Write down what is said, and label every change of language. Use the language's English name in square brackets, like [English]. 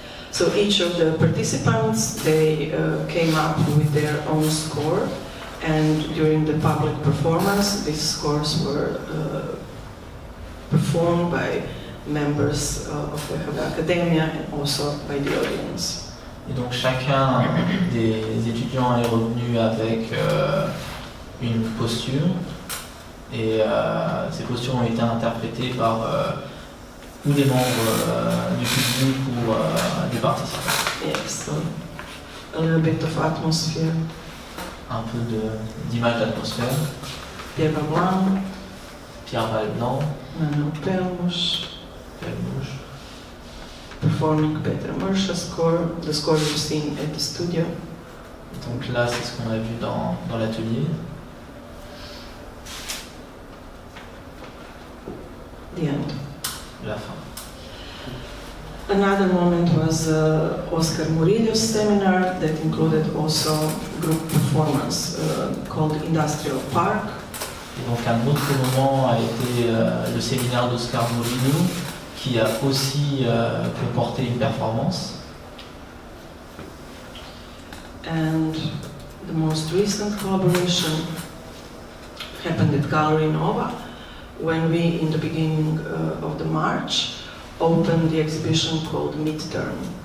[English] So each of the participants, they came up with their own score, and during the public performance, these scores were performed by members of BHV Academia and also by the audience. [French] Et donc chacun des étudiants est revenu avec une posture, et ces postures ont été interprétées par ou des membres du public ou des participants. [English] Yes, so a little bit of atmosphere. [French] Un peu d'image d'atmosphère. Pierre Balblanc, Pierre Balblanc, [English] Manuel Pelmush, performing Petra Mursa's score, the score you've seen at the studio. [French] Donc là, c'est ce qu'on a vu dans l'atelier. [English] The end. [French] La fin. [English] Another moment was Oscar Murillo's seminar that included also group performance called Industrial Park. [French] Et donc un autre moment a été le séminaire d'Oscar Murillo qui a aussi comporté une performance. [English] And the most recent collaboration happened at Gallery Nova when we, in the beginning of the March, opened the exhibition called Midterm.